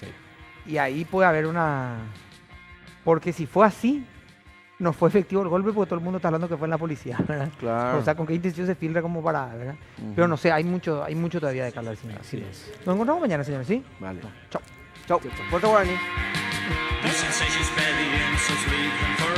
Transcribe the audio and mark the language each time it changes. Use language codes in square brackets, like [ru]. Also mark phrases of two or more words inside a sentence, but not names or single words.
[es] Y ahí puede haber una... Porque si fue así, no fue efectivo el golpe porque todo el mundo está hablando que fue en la policía, ¿verdad? Claro. O sea, con qué intención se filtra como para, ¿verdad? Ujú. Pero no sé, hay mucho todavía de que hablar. Sí, Así sí. es. Nos encontramos mañana, señores, ¿sí? Vale. Chao. Chao. Puerto Guaraní. Die sensatie is bij de Jens als leven.